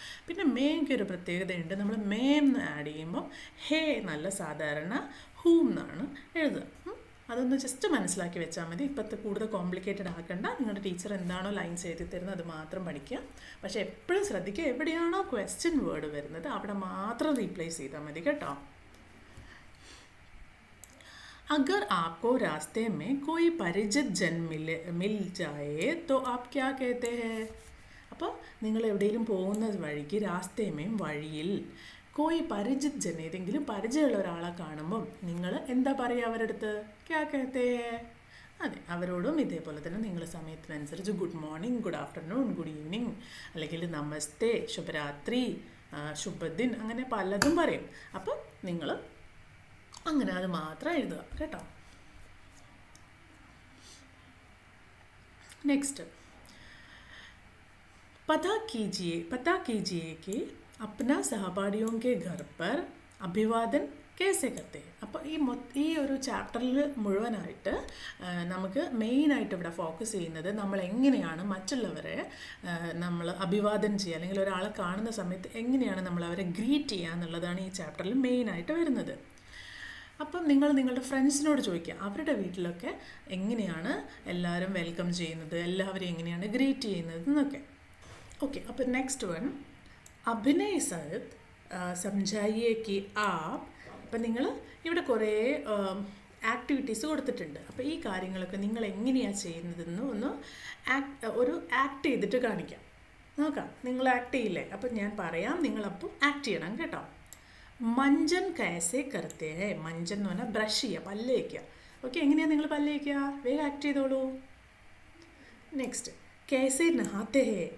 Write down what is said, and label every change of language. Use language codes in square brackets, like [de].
[ml] പിന്നെ മേക്ക് ഒരു പ്രത്യേകതയുണ്ട്, നമ്മൾ എന്ന് ആഡ് ചെയ്യുമ്പോൾ ഹേ നല്ല സാധാരണ ഹൂം എന്നാണ് എഴുതുക. അതൊന്ന് ജസ്റ്റ് മനസ്സിലാക്കി വെച്ചാൽ മതി. ഇപ്പോഴത്തെ കൂടുതൽ കോംപ്ലിക്കേറ്റഡ് ആക്കണ്ട. നിങ്ങളുടെ ടീച്ചർ എന്താണോ ലൈൻസ് എഴുതി തരുന്നത് അത് മാത്രം പഠിക്കുക. പക്ഷേ എപ്പോഴും ശ്രദ്ധിക്കുക, എവിടെയാണോ ക്വസ്റ്റ്യൻ വേർഡ് വരുന്നത് അവിടെ മാത്രം റീപ്ലേസ് ചെയ്താൽ മതി കേട്ടോ. [hi] अगर आपको रास्ते में कोई परिचित जन मिल जाए तो आप क्या कहते हैं? [ml] അപ്പോൾ നിങ്ങൾ എവിടെയെങ്കിലും പോകുന്ന വഴിക്ക് [hi] രാസ്തേമേം [ml] വഴിയിൽ [hi] കോയി പരിചിത് ജൻ [ml] ഏതെങ്കിലും പരിചയമുള്ള ഒരാളെ കാണുമ്പം നിങ്ങൾ എന്താ പറയുക അവരുടെ അടുത്ത്? [hi] ക്യാ കഹത്തെ ഹേ? [ml] അതെ, അവരോടും ഇതേപോലെ തന്നെ നിങ്ങൾ സമയത്തിനനുസരിച്ച് good morning, good afternoon, good evening, അല്ലെങ്കിൽ നമസ്തേ, ശുഭരാത്രി, ശുഭദിൻ, അങ്ങനെ പലതും പറയും. അപ്പം നിങ്ങൾ അങ്ങനെ അത് മാത്രം എഴുതുക കേട്ടോ. [hi] നെക്സ്റ്റ്, पता कीजिए कि अपना सहपाठियों के घर पर അഭിവാദൻ കേസെ കത്തെ. [ml] അപ്പോൾ ഈ ഒരു ചാപ്റ്ററിൽ മുഴുവനായിട്ട് നമുക്ക് മെയിനായിട്ട് ഇവിടെ ഫോക്കസ് ചെയ്യുന്നത് നമ്മൾ എങ്ങനെയാണ് മറ്റുള്ളവരെ നമ്മൾ അഭിവാദൻ ചെയ്യുക, അല്ലെങ്കിൽ ഒരാളെ കാണുന്ന സമയത്ത് എങ്ങനെയാണ് നമ്മൾ അവരെ ഗ്രീറ്റ് ചെയ്യുക എന്നുള്ളതാണ് ഈ ചാപ്റ്ററിൽ മെയിനായിട്ട് വരുന്നത്. അപ്പം നിങ്ങൾ നിങ്ങളുടെ ഫ്രണ്ട്സിനോട് ചോദിക്കുക അവരുടെ വീട്ടിലൊക്കെ എങ്ങനെയാണ് എല്ലാവരും വെൽക്കം ചെയ്യുന്നത്, എല്ലാവരും എങ്ങനെയാണ് ഗ്രീറ്റ് ചെയ്യുന്നത് എന്നൊക്കെ. [hi] ओके, अब नेक्स्ट वन, अभिनय सहित समझाइए कि आप. [ml] അപ്പം നിങ്ങൾ ഇവിടെ കുറേ ആക്ടിവിറ്റീസ് കൊടുത്തിട്ടുണ്ട്. അപ്പോൾ ഈ കാര്യങ്ങളൊക്കെ നിങ്ങൾ എങ്ങനെയാണ് ചെയ്യുന്നതെന്ന് ഒന്ന് ആക്ട് ചെയ്തിട്ട് കാണിക്കാം. നോക്കാം, നിങ്ങൾ ആക്ട് ചെയ്യില്ലേ? അപ്പം ഞാൻ പറയാം, നിങ്ങളപ്പം ആക്ട് ചെയ്യണം കേട്ടോ. [hi] മഞ്ചൻ കൈസെ കർത്തേ ഹേ. [ml] മഞ്ചൻ എന്ന് പറഞ്ഞാൽ ബ്രഷ് ചെയ്യുക, പല്ല് വയ്ക്കുക. ഓക്കെ, എങ്ങനെയാണ് നിങ്ങൾ പല്ല് വയ്ക്കുക? വേഗം ആക്ട് ചെയ്തോളൂ. [hi] നെക്സ്റ്റ്, कैसे नहाते हैं.